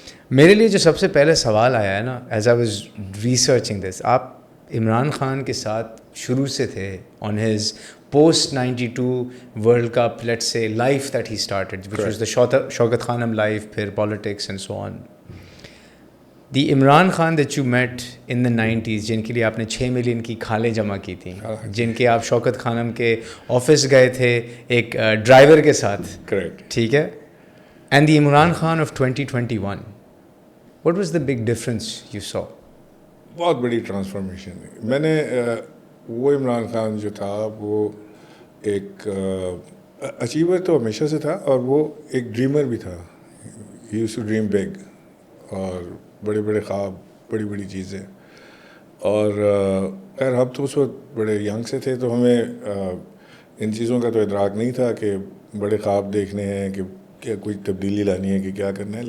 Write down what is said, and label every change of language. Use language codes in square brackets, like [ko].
[ur] میرے لیے جو سب سے پہلے سوال آیا ہے نا, [en] as I was researching this, [ur] آپ عمران خان کے ساتھ شروع سے تھے [en] آن ہز post 92 World Cup, let's say, life that he started, which was the Shaukat Khanum life, pھر politics and so on. The Imran Khan that you met in the 90s, [ur] جن کے لیے آپ نے 6 ملین کی کھالیں جمع کی تھیں, جن کے آپ شوکت خانم کے آفس گئے تھے ایک ڈرائیور کے ساتھ, کریکٹ, ٹھیک ہے, [en] and the Imran Khan of 2021, what was the big difference you saw? [ur] بہت بڑی ٹرانسفارمیشن. میں نے وہ عمران خان جو تھا وہ ایک اچیور تو ہمیشہ سے تھا اور وہ ایک ڈریمر بھی تھا. [en] he used to dream big, [ur] اور بڑے بڑے خواب, بڑی بڑی چیزیں. اور خیر ہم تو اس وقت بڑے ینگ سے تھے, تو ہمیں ان چیزوں کا تو ادراک نہیں تھا کہ بڑے خواب دیکھنے ہیں, کہ کیا کوئی تبدیلی لانی ہے, کہ کیا کرنا ہے.